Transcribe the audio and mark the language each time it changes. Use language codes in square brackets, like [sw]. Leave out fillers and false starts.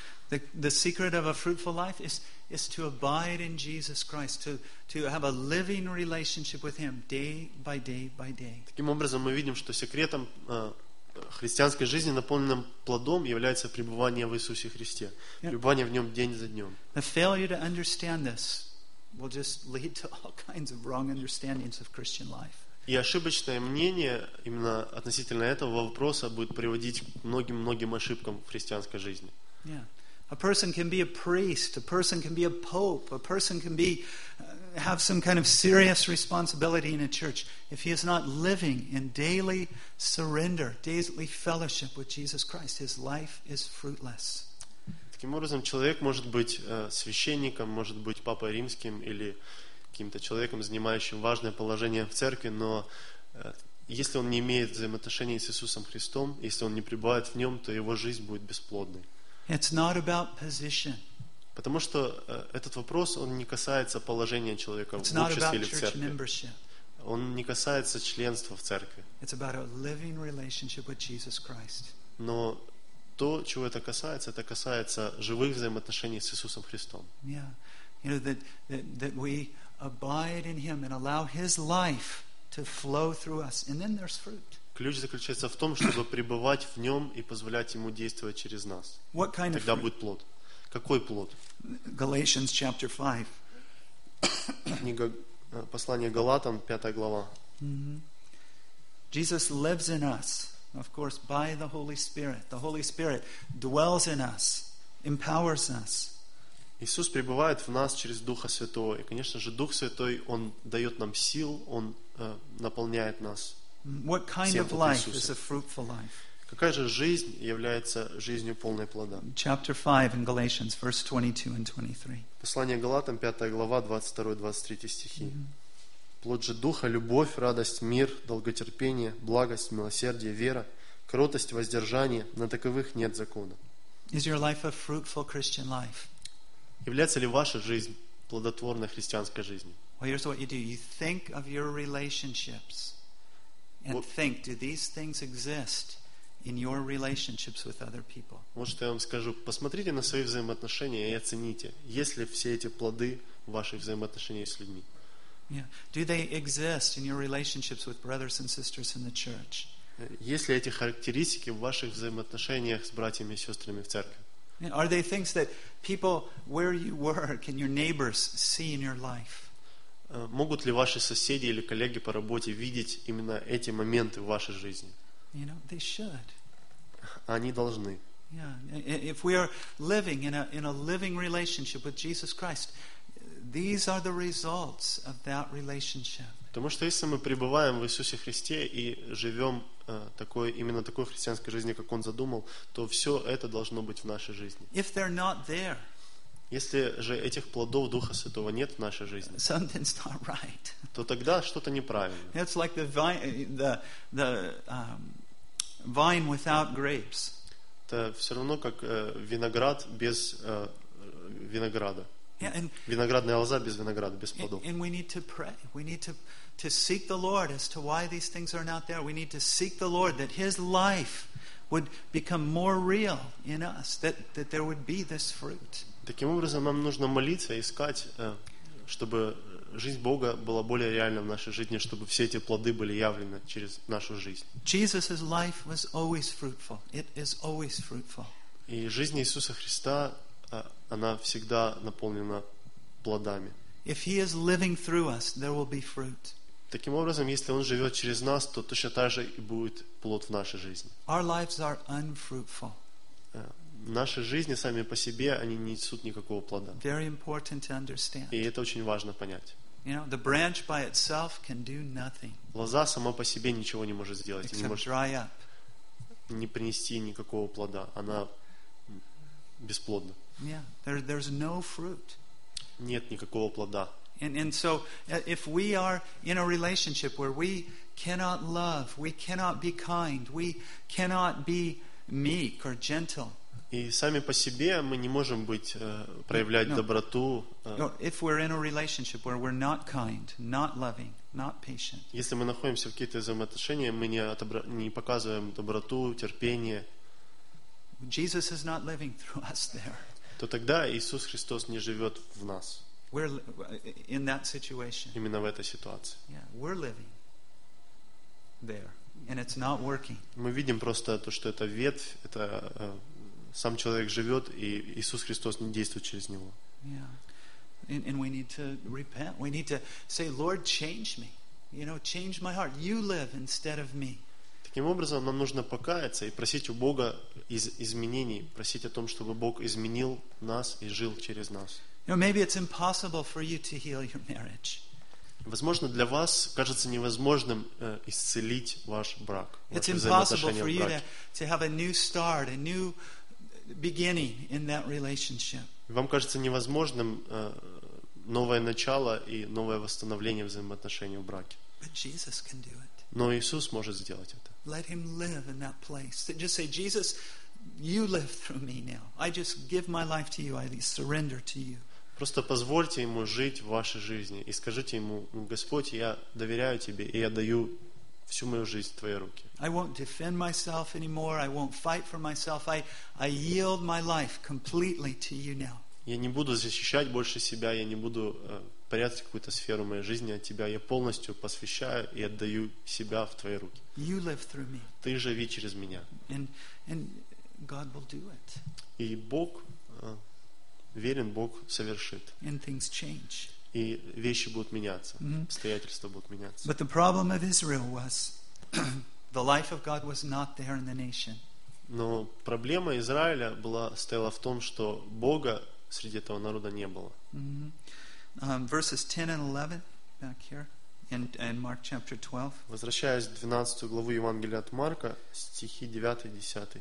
[en] The secret of a fruitful life is to abide in Jesus Christ, to have a living relationship with him day by day by day. [ru] Таким образом мы видим, что секретом христианской жизни, наполненным плодом, является пребывание в Иисусе Христе, пребывание в нем день за днем. [en] The failure to understand this will just lead to all kinds of wrong understandings of Christian life. [ru] И ошибочное мнение именно относительно этого вопроса будет приводить к многим ошибкам в христианской жизни. [en] A person can be a priest, a person can be a pope, a person can be have some kind of serious responsibility in a church if he is not living in daily surrender, daily fellowship with Jesus Christ, his life is fruitless. [ru] Таким образом, человек может быть священником, может быть папой римским или каким-то человеком, занимающим важное положение в церкви, но если он не имеет взаимоотношений с Иисусом Христом, если он не пребывает в нем, то его жизнь будет бесплодной. [en] It's not about position. [ru] Потому что этот вопрос он не касается положения человека в обществе или в церкви. Он не касается членства в церкви. [en] It's about a living relationship with Jesus Christ. [ru] Но то, чего это касается живых взаимоотношений с Иисусом Христом. [en] Yeah, you know that we abide in Him and allow His life to flow through us, and then there's fruit. [ru] Ключ заключается в том, чтобы пребывать в Нем и позволять Ему действовать через нас. Тогда будет плод. Какой плод? [en] Galatians chapter 5. [ru] Книга послания Галатам, 5 глава. [en] Jesus lives in us, of course, by the Holy Spirit. The Holy Spirit dwells in us, empowers us. [ru] Иисус пребывает в нас через Духа Святого. И, конечно же, Дух Святой, Он дает нам сил, Он наполняет нас. [en] What kind of life is a fruitful life? [ru] Какая же жизнь является жизнью полной плода? [en] Chapter 5 in Galatians, verse 22 and 23. [ru] Послание Галатам, 5 глава, 22-23 стихи. Плод же Духа, любовь, радость, мир, долготерпение, благость, милосердие, вера, кротость, воздержание, на таковых нет закона. [en] Is your life a fruitful Christian life? [ru] Является ли ваша жизнь плодотворной христианской жизнью? [en] Well, here's what you do. You think of your relationships and think, do these things exist in your relationships with other people? [ru] Вот что я вам скажу. Посмотрите на свои взаимоотношения и оцените, есть ли все эти плоды ваших взаимоотношений с людьми. [en] Yeah. Do they exist in your relationships with brothers and sisters in the church? [ru] Есть ли эти характеристики в ваших взаимоотношениях с братьями и сестрами в церкви? [en] Are they things that people where you work and your neighbors see in your life? [ru] Могут ли ваши соседи или коллеги по работе видеть именно эти моменты в вашей жизни? [en] You know, they should. [ru] Они должны. [en] Yeah. If we are living in a living relationship with Jesus Christ, these are the results of that relationship. [ru] Потому что если мы пребываем в Иисусе Христе и живем такой, именно такой христианской жизнью, как Он задумал, то все это должно быть в нашей жизни. [en] If they're not there, [ru] если же этих плодов Духа Святого нет в нашей жизни, [en] something's not right. [ru] То тогда что-то неправильно. [en] It's like the vine without grapes. [ru] Это все равно как виноград без винограда. [en] Yeah, and, [ru] виноградная лоза без винограда, без плодов. [en] And we need to pray. We need to seek the Lord as to why these things are not there. We need to seek the Lord that His life would become more real in us, that there would be this fruit. [ru] Таким образом, нам нужно молиться, искать, чтобы жизнь Бога была более реальна в нашей жизни, чтобы все эти плоды были явлены через нашу жизнь. [en] Jesus' life was always fruitful. It is always fruitful. [ru] И жизнь Иисуса Христа, она всегда наполнена плодами. [en] If He is living through us, there will be fruit. [ru] Таким образом, если Он живет через нас, то точно так же и будет плод в нашей жизни. [en] Our lives are unfruitful. [ru] Наши жизни сами по себе, они не несут никакого плода. [en] Very important to understand. [ru] И это очень важно понять. [en] You know, the branch by itself can do nothing. [ru] Лоза сама по себе ничего не может сделать. [en] Except dry up. [ru] Не принести никакого плода. Она бесплодна. [en] Yeah, there's no fruit. [ru] Нет никакого плода. [en] And so, if we are in a relationship where we cannot love, we cannot be kind, we cannot be meek or gentle. [ru] И сами по себе мы не можем быть, проявлять no. доброту. [en] If we're in a relationship where we're not kind, not loving, not patient. [ru] Если мы находимся в каких-то взаимоотношениях, мы не показываем доброту, терпение. [en] Jesus is not living through us there. [ru] То тогда Иисус Христос не живет в нас. [en] We're in that situation. [ru] Именно в этой ситуации. [en] Yeah, we're living there, and it's not working. [ru] Мы видим просто то, что это ветвь, это сам человек живет, и Иисус Христос не действует через него. [en] Yeah, and we need to repent. We need to say, Lord, change me. You know, change my heart. You live instead of me. [ru] Таким образом, нам нужно покаяться и просить у Бога изменений, просить о том, чтобы Бог изменил нас и жил через нас. [en] You know, maybe it's impossible for you to heal your marriage. [ru] Возможно, для вас кажется невозможным исцелить ваш брак. [en] It's impossible for you to have a new start, a new beginning in that relationship. [ru] Вам кажется невозможным новое начало и новое восстановление взаимоотношений в браке. [en] But Jesus can do it. [ru] Но Иисус может сделать это. [en] Let Him live in that place. Just say, Jesus, You live through me now. I just give my life to You. I surrender to You. [ru] Просто позвольте ему жить в вашей жизни и скажите ему, Господь, я доверяю тебе и я даю всю мою жизнь в твои руки. [en] I won't defend myself anymore. I won't fight for myself. I yield my life completely to You now. [ru] Я не буду защищать больше себя. Я не буду прятать какую-то сферу моей жизни от тебя. Я полностью посвящаю и отдаю себя в твои руки. [en] You live through me. [ru] Ты живи через меня. [en] And God will do it. [ru] И Бог, верен, Бог совершит. [en] And things change. [ru] И вещи будут меняться. Mm-hmm. Обстоятельства будут меняться. [en] But the problem of Israel was the life of God was not there in the nation. [ru] Но проблема Израиля была стояла в том, что Бога среди этого народа не было. [en] Mm-hmm. Verses 10 and 11 back here in Mark chapter 12. [ru] Возвращаясь в 12 главу Евангелия от Марка, стихи 9 и 10.